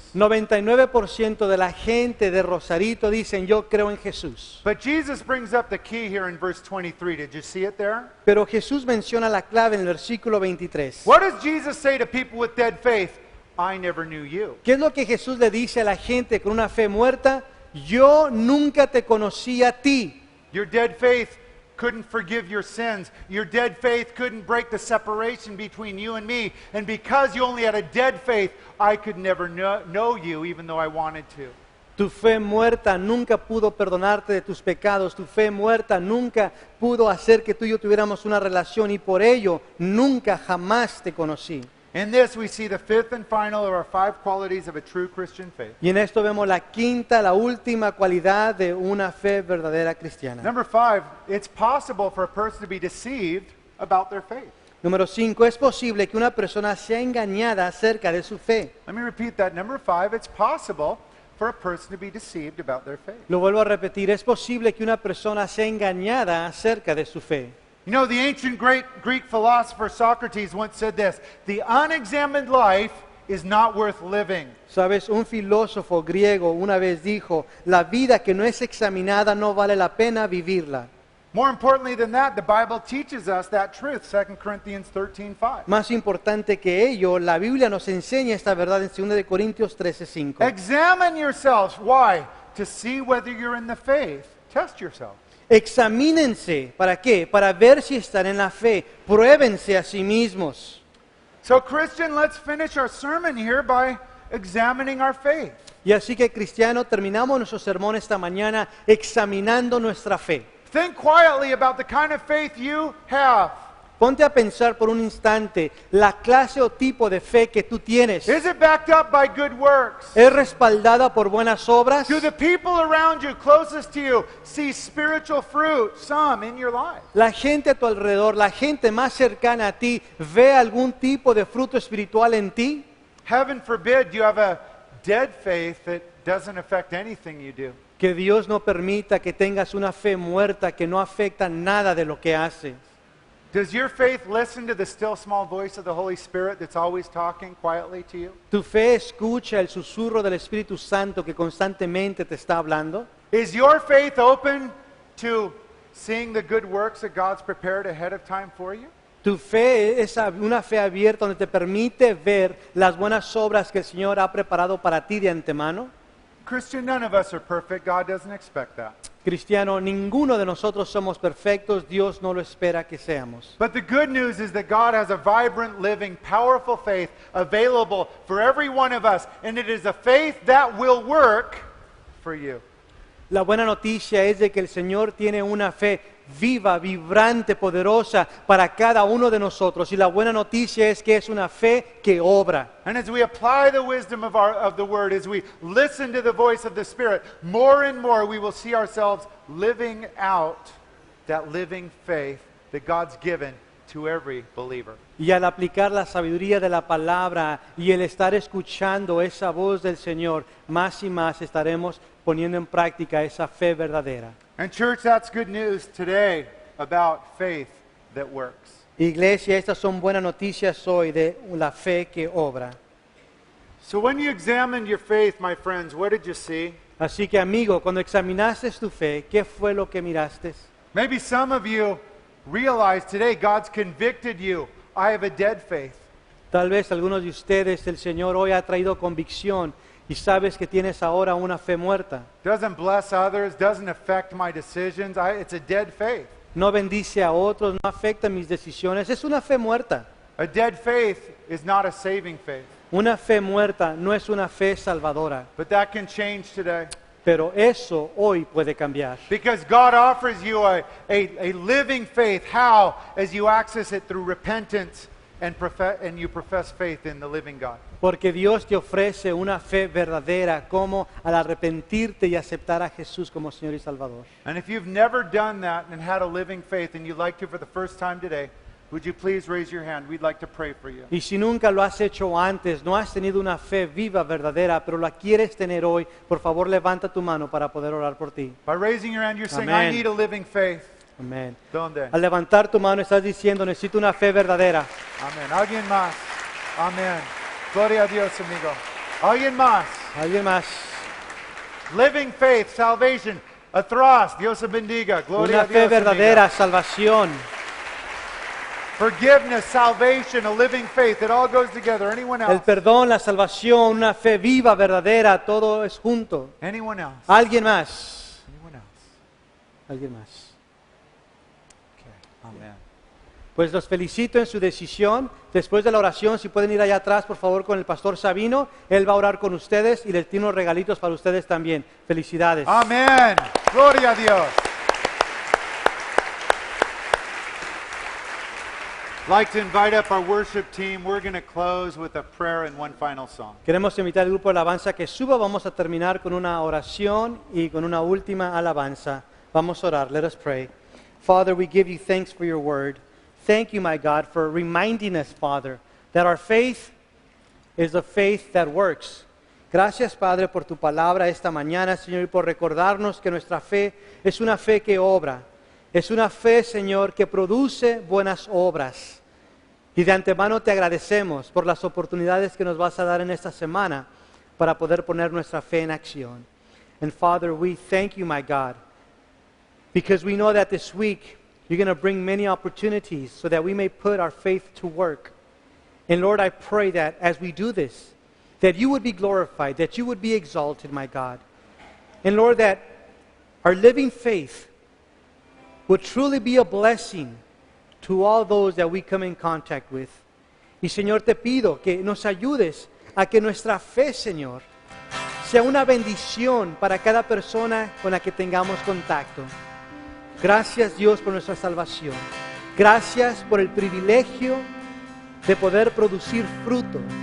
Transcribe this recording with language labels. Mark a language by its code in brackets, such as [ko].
[es] 99% de la gente de Rosarito dicen, yo creo en Jesús. [en] But Jesus brings up the key here in verse 23. Did you see it there? [es] Pero Jesús menciona la clave en el versículo 23. [en] What does Jesus say to people with dead faith? I never knew you. [es] ¿Qué es lo que Jesús le dice a la gente con una fe muerta? Yo nunca te conocí a ti. [en] Your dead faith couldn't forgive your sins. Your dead faith couldn't break the separation between you and me. And because you only had a dead faith, I could never know you even though I wanted to. [es] Tu fe muerta nunca pudo perdonarte de tus pecados. Tu fe muerta nunca pudo hacer que tú y yo tuviéramos una relación y por ello nunca jamás te conocí. [en] In this we see the fifth and final of our 5 qualities of a true Christian faith. [es] Y en esto vemos la quinta, la última cualidad de una fe verdadera cristiana. [en] Number 5, it's possible for a person to be deceived about their faith. [es] Número 5, es posible que una persona sea engañada acerca de su fe. [en] Let me repeat that. Number 5, it's possible for a person to be deceived about their faith. [es] Lo vuelvo a repetir, es posible que una persona sea engañada acerca de su fe. [en] You know, the ancient Greek philosopher Socrates once said this: the unexamined life is not worth living. [es] Sabes, un filósofo griego una vez dijo, la vida que no es examinada no vale la pena vivirla. [en] More importantly than that, the Bible teaches us that truth, 2 Corinthians 13:5. [es] Más importante que ello, la Biblia nos enseña esta verdad en 2 de Corintios 13:5. [en] Examine yourselves. Why? To see whether you're in the faith. Test yourself. [es] Examínense, ¿para qué? Para ver si están en la fe. Pruébense a sí mismos. [en] So Christian, let's finish our sermon here by examining our faith. [es] Y así que cristiano, terminamos nuestro sermón esta mañana examinando nuestra fe. [en] Think quietly about the kind of faith you have. [es] Ponte a pensar por un instante la clase o tipo de fe que tú tienes. [en] Is it backed up by good works? [es] ¿Es respaldada por buenas obras? [en] Do the people around you, closest to you, see spiritual fruit, some in your life? [es] La gente a tu alrededor, la gente más cercana a ti, ¿ve algún tipo de fruto espiritual en ti? [en] Heaven forbid you have a dead faith that doesn't affect anything you do. [es] Que Dios no permita que tengas una fe muerta que no afecta nada de lo que haces. [en] Does your faith listen to the still small voice of the Holy Spirit that's always talking quietly to you? [es] ¿Tu fe escucha el susurro del Espíritu Santo que constantemente te está hablando? [en] Is your faith open to seeing the good works that God's prepared ahead of time for you? [es] Tu fe es una fe abierta donde te permite ver las buenas obras que el Señor ha preparado para ti de antemano. [en] Christian, none of us are perfect. God doesn't expect that. [es] Cristiano, ninguno de nosotros somos perfectos, Dios no lo espera que seamos. [en] But the good news is that God has a vibrant, living, powerful faith available for every one of us, and it is a faith that will work for you. [es] La buena noticia es de que el Señor tiene una fe viva, vibrante, poderosa para cada uno de nosotros. Y la buena noticia es que es una fe que obra. [en] And as we apply the wisdom of the Word, as we listen to the voice of the Spirit, more and more we will see ourselves living out that living faith that God's given to every believer. [es] Y al aplicar la sabiduría de la palabra y el estar escuchando esa voz del Señor, más y más estaremos poniendo en práctica esa fe verdadera. [en] And church, that's good news today about faith that works. [es] Iglesia, estas son buenas noticias hoy de la fe que obra. [en] So when you examined your faith, my friends, what did you see? [es] Así que amigo, cuando examinaste tu fe, ¿qué fue lo que miraste? [en] Maybe some of you realize today God's convicted you. I have a dead faith. [es] Tal vez algunos de ustedes, el Señor hoy ha traído convicción y sabes que tienes ahora una fe muerta. [en] Doesn't bless others, doesn't affect my decisions. It's a dead faith. [es] No bendice a otros, no afecta mis decisiones. Es una fe muerta. [en] A dead faith is not a saving faith. [es] Una fe muerta no es una fe salvadora. [en] But that can change today. [es] Pero eso hoy puede cambiar. [en] Because God offers you a living faith. How? As you access it through repentance and you profess faith in the living God. [es] Porque Dios te ofrece una fe verdadera como al arrepentirte y aceptar a Jesús como Señor y Salvador. [en] And if you've never done that and had a living faith and you'd like to for the first time today, would you please raise your hand? We'd like to pray for you. [es] Y si nunca lo has hecho antes, no has tenido una fe viva, verdadera, pero la quieres tener hoy, por favor levanta tu mano para poder orar por ti. [en] By raising your hand, you're saying, Amen. I need a living faith. [es] Amén. ¿Dónde? Al levantar tu mano estás diciendo, necesito una fe verdadera. Amén. ¿Alguien más? Amén. Gloria a Dios, amigo. ¿Alguien más? ¿Alguien más? [en] Living faith, salvation. [es] Atrás, Dios te bendiga. Gloria Una a fe Dios, verdadera, salvación. amigo. [en] Forgiveness, salvation, a living faith. It all goes together. Anyone [es] El [en] else? [es] perdón, la salvación, una fe viva, verdadera, todo es junto. [en] Anyone else? [es] ¿Alguien más? [en] Anyone else? [es] ¿Alguien más? [en] Okay. Amen. [es] Pues los felicito en su decisión. Después de la oración, si pueden ir allá atrás, por favor, con el pastor Sabino. Él va a orar con ustedes y les tiene unos regalitos para ustedes también. Felicidades. Amen. Gloria a Dios. [en] I'd like to invite up our worship team. We're going to close with a prayer and one final song. [es] Queremos invitar al grupo de alabanza que suba. Vamos a terminar con una oración y con una última alabanza. Vamos a orar. [en] Let us pray. Father, we give you thanks for your word. Thank you, my God, for reminding us, Father, that our faith is a faith that works. [es] Gracias, Padre, por tu palabra esta mañana, Señor, y por recordarnos que nuestra fe es una fe que obra. Es una fe, Señor, que produce buenas obras. Y de antemano te agradecemos por las oportunidades que nos vas a dar en esta semana para poder poner nuestra fe en acción. [en] And Father, we thank you, my God, because we know that this week you're going to bring many opportunities so that we may put our faith to work. And Lord, I pray that as we do this, that you would be glorified, that you would be exalted, my God. And Lord, that our living faith would truly be a blessing to all those that we come in contact with. [es] Y Señor, te pido que nos ayudes a que nuestra fe, Señor, sea una bendición para cada persona con la que tengamos contacto. Gracias, Dios, por nuestra salvación. Gracias por el privilegio de poder producir fruto.